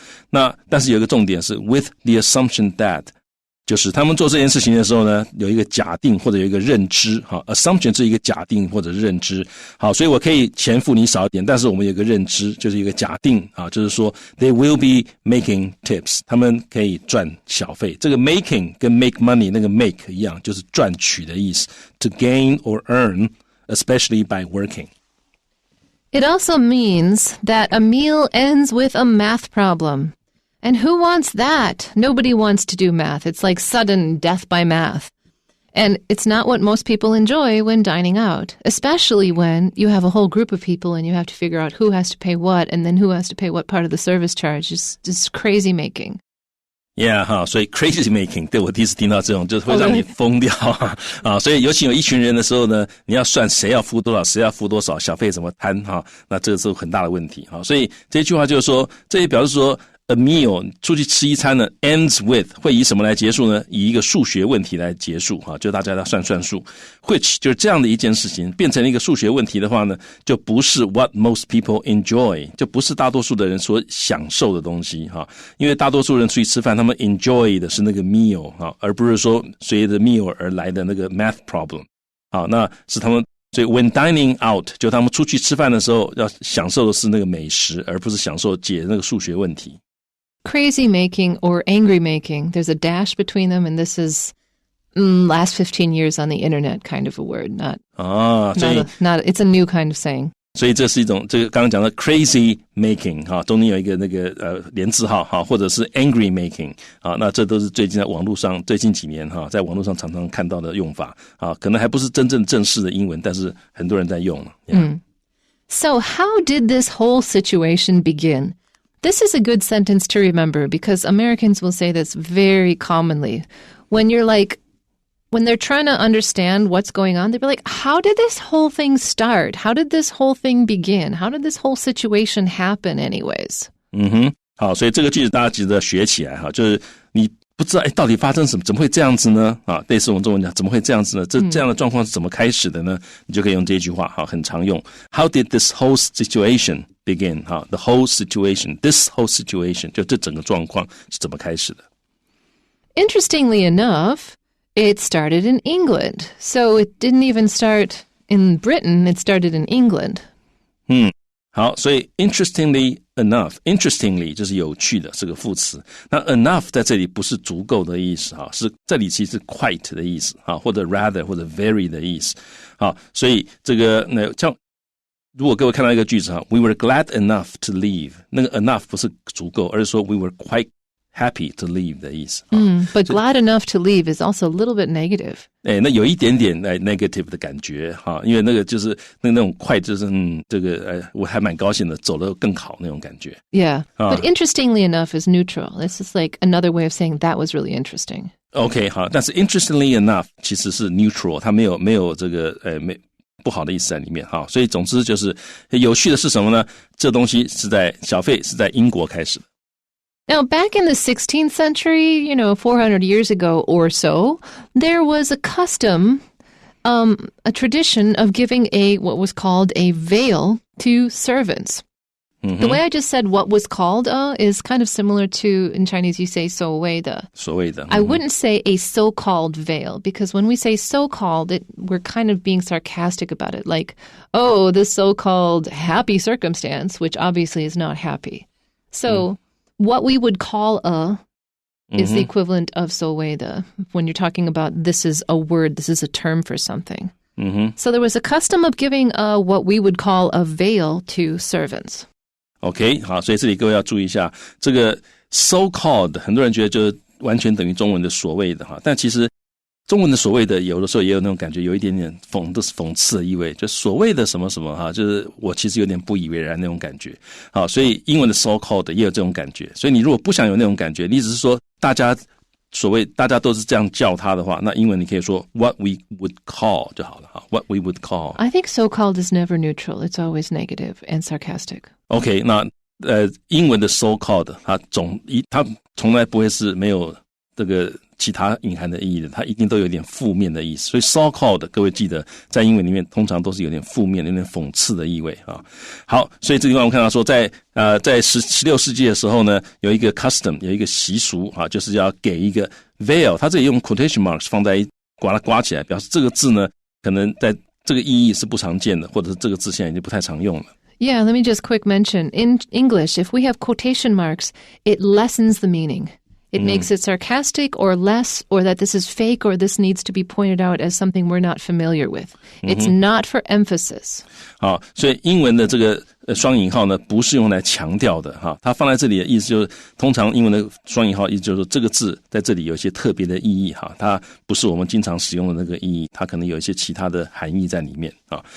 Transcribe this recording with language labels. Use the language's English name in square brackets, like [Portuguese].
[Chinese] 那但是有一个重点是 with the assumption that 就是他们做这件事情的时候呢，有一个假定或者有一个认知assumption 是一个假定或者认知好，所以我可以钱付你少一点，但是我们有一个认知，就是一个假定就是说 they will be making tips 他们可以赚小费，这个 making 跟 make money 那个 make 一样，就是赚取的意思 to gain or earn especially by working. [English] It also means that a meal ends with a math problem. And who wants that? Nobody wants to do math. It's like sudden death by math. And it's not what most people enjoy when dining out, especially when you have a whole group of people and you have to figure out who has to pay what and then who has to pay what part of the service charge. It's just crazy making. [Chinese] Yeah, 所以 crazy making 对我第一次听到这种就是会让你疯掉所以尤其有一群人的时候呢，你要算谁要付多少，谁要付多少，小费怎么摊那这个是很大的问题所以这句话就是说，这也表示说 A meal 出去吃一餐呢 ends with 会以什么来结束呢？以一个数学问题来结束就大家要算数 which 就是这样的一件事情变成一个数学问题的话呢，就不是 what most people enjoy 就不是大多数的人所享受的东西因为大多数人出去吃饭他们 enjoy 的是那个 meal 而不是说随着 meal 而来的那个 math problem 那是他们所以 when dining out 就他们出去吃饭的时候要享受的是那个美食，而不是享受解那个数学问题。 [English] Crazy making or angry making. There's a dash between them, and this is last 15 years on the internet kind of a word. It's a new kind of saying. [Chinese] 所以这是一种这个刚刚讲的 crazy making 中间有一个那个连字号或者是 angry making 那这都是最近在网络上最近几年在网络上常常看到的用法可能还不是真正正式的英文，但是很多人在用了。 [English] So how did this whole situation begin? This is a good sentence to remember because Americans will say this very commonly. When they're trying to understand what's going on, they'll be like, how did this whole thing start? How did this whole thing begin? How did this whole situation happen anyways? [Chinese] 好，所以这个句子大家记得学起来就是你不知道到底发生什么，怎么会这样子呢类似我们中文讲怎么会这样子呢，这样的状况是怎么开始的呢，你就可以用这句话很常用 How did this whole situation begin the whole situation this whole situation 就这整个状况是怎么开始的。 [English] Interestingly enough, it started in England. So it didn't even start in Britain, it started in England. [Chinese] 好，所以 interestingly enough 就是有趣的是个副词，那 enough 在这里不是足够的意思是这里其实是 quite 的意思或者 rather 或者 very 的意思所以这个像如果各位看到一个句子 we were glad enough to leave 那个 enough 不是足够，而是说 we were quite happy to leave 的意思 [English] But glad enough to leave is also a little bit negative. [Chinese] 那有一点点negative 的感觉因为那个就是那种快就是这个我还蛮高兴的，走得更好那种感觉。 [English] Yeah, but interestingly enough is neutral. This is like another way of saying that was really interesting. [Chinese] OK 好，但是 interestingly enough 其实是 neutral， 它没有这个不好的意思在里面所以总之就是有趣的是什么呢？这东西小费是在英国开始的。 [English] Now, back in the 16th century, 400 years ago or so, there was a custom, a tradition of giving what was called a veil to servants.The way I just said what was called is kind of similar to, in Chinese, you say 所谓的. [Chinese] 所谓的. [English] I wouldn't say a so-called veil, because when we say so-called, we're kind of being sarcastic about it. Like, oh, this so-called happy circumstance, which obviously is not happy. So what we would call is the equivalent of 所谓的 when you're talking about this is a word, this is a term for something.So there was a custom of giving what we would call a veil to servants.OK, [Chinese] 好，所以这里各位要注意一下，这个 so-called 很多人觉得就是完全等于中文的所谓的哈，但其实中文的所谓的有的时候也有那种感觉，有一点点讽刺的意味，就所谓的什么什么哈，就是我其实有点不以为然那种感觉。好，所以英文的 so-called 也有这种感觉，所以你如果不想有那种感觉，你只是说大家都是这样叫他的话，那英文你可以说 what we would call 就好了哈 ，what we would call. [English] I think so-called is never neutral. It's always negative and sarcastic.OK, [Chinese] 那英文的 so-called 它从来不会是没有这个其他隐含的意义的，它一定都有点负面的意思。所以 so-called 各位记得在英文里面通常都是有点负面、有点讽刺的意味啊。好，所以这个地方我们看到说在16世纪的时候呢，有一个 custom 有一个习俗啊，就是要给一个 veil， 它这里用 quotation marks 放在把它刮起来，表示这个字呢可能在这个意义是不常见的，或者是这个字现在已经不太常用了。 [English] Yeah, let me just quick mention. In English, if we have quotation marks, it lessens the meaning. It makes it sarcastic or less, or that this is fake, or this needs to be pointed out as something we're not familiar with. It's not for emphasis. [Chinese] 好，所以英文的这个双引号呢，不是用来强调的哈。它放在这里的意思就是，通常英文的双引号意思就是说，这个字在这里有一些特别的意义哈，它不是我们经常使用的那个意义，它可能有一些其他的含义在里面啊。